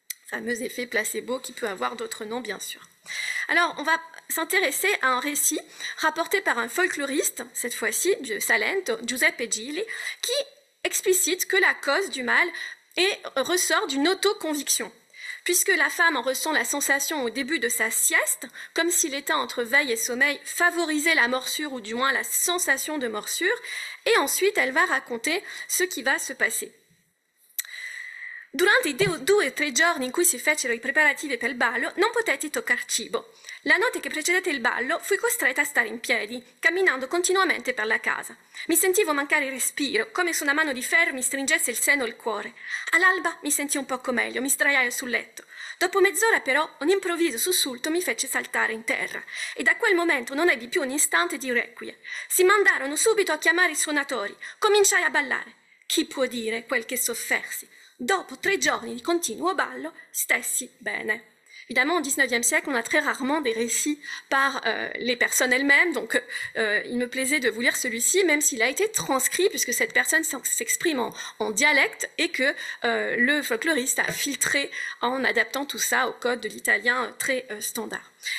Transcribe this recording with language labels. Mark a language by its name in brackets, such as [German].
[French] Fameux effet placebo qui peut avoir d'autres noms, bien sûr. Alors, on va s'intéresser à un récit rapporté par un folkloriste, cette fois-ci de Salento, Giuseppe Gili, qui explicite que la cause du mal ressort d'une autoconviction. Puisque la femme en ressent la sensation au début de sa sieste, comme si l'état entre veille et sommeil favorisait la morsure ou du moins la sensation de morsure, et ensuite elle va raconter ce qui va se passer. [Italian] Durante i 2 o 3 giorni in cui si fecero i preparativi per il ballo, non potetti toccar cibo. La notte che precedette il ballo fui costretta a stare in piedi, camminando continuamente per la casa. Mi sentivo mancare il respiro, come se una mano di ferro mi stringesse il seno e il cuore. All'alba mi sentii un poco meglio, mi sdraiai sul letto. Dopo mezz'ora però un improvviso sussulto mi fece saltare in terra e da quel momento non ebbi più un istante di requie. Si mandarono subito a chiamare i suonatori. Cominciai a ballare. Chi può dire quel che soffersi? Dopo 3 giorni di continuo ballo, stessi bene. [French] Évidemment, au XIXe siècle, on a très rarement des récits par les personnes elles-mêmes, donc il me plaisait de vous lire celui-ci, même s'il a été transcrit, puisque cette personne s'exprime en dialecte, et que le folkloriste a filtré en adaptant tout ça au code de l'italien très standard.